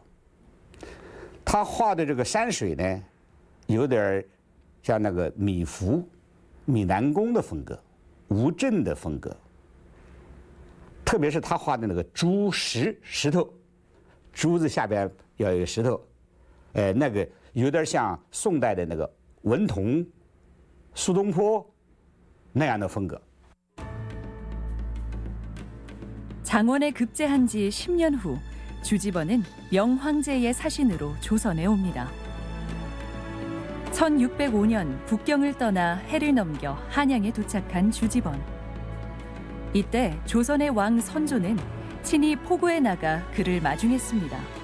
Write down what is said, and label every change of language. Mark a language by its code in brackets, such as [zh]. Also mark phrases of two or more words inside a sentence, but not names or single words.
[zh] 他画的这个山水呢，有点像那个米芾、米南宫的风格，吴镇的风格。特别是他画的那个珠石头，珠子下边要有一个石头，那个有点像宋代的那个文同、苏东坡那样的风格。 [ko] 장원에 급제한 지 10년 후 주집언은 명황제의 사신으로 조선에 옵니다. 1605년 북경을 떠나 해를 넘겨 한양에 도착한 주집언. 이때 조선의 왕 선조는 친히 포구에 나가 그를 마중했습니다.